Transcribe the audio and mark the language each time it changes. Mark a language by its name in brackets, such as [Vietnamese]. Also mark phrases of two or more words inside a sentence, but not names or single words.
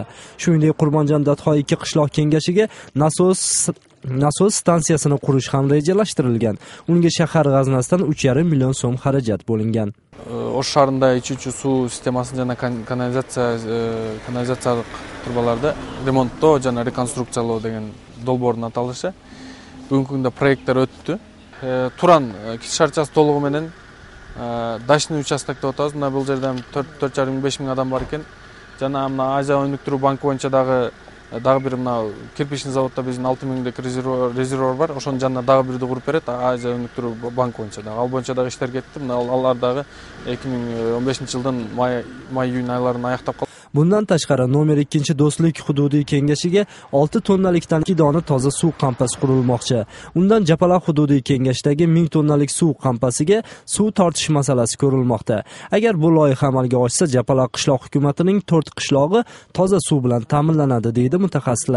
[Uzbek] Shuningdek, Qurmanjon-Datxo 2 qishloq kengashiga nasos stansiyasini qurish ham rejalashtirilgan. Unga shahar g'aznasidan 3,5 million so'm xarajat bo'lingan. [Kyrgyz] O'sh shahrida ichuvchi suv sistemasini jana kanalizatsiyalik turbalarda remonttоо jana rekonstruksiyalоо деген долбоордун аталышы бүгүнкү күндө проекттер өттү. Туран кичи шарчасы толугу менен Дачный участок деп атабыз. Бул жерде 4,5-5 миң адам бар экен. Жана Азия өнүктүрүү банкы боюнча дагы дагы бир мына кирпичный заводда биздин 6000дек резервуар бар. Ошонун жанына дагы бирди куруп берет. Азия өнүктүрүү банк боюнча дагы. Ал боюнча дагы иштер кетти. Мына алар дагы 2015-жылдын май-июнь айларында аяктап калды. [Uzbek] Bundan tashqari nomer 2 do'stlik hududiy kengashiga 6 tonnalikdan 2 dona toza suv qampasi qurilmoqchi. Undan Japalaq hududiy kengashdagi 1000 tonnalik suv qampasiga suv tortish masalasi ko'rilmoqda. Agar bu loyiha amalga oshsa, Japalaq qishloq hukumatining 4 qishlog'i toza suv bilan ta'minlanadi deydi mutaxassislar.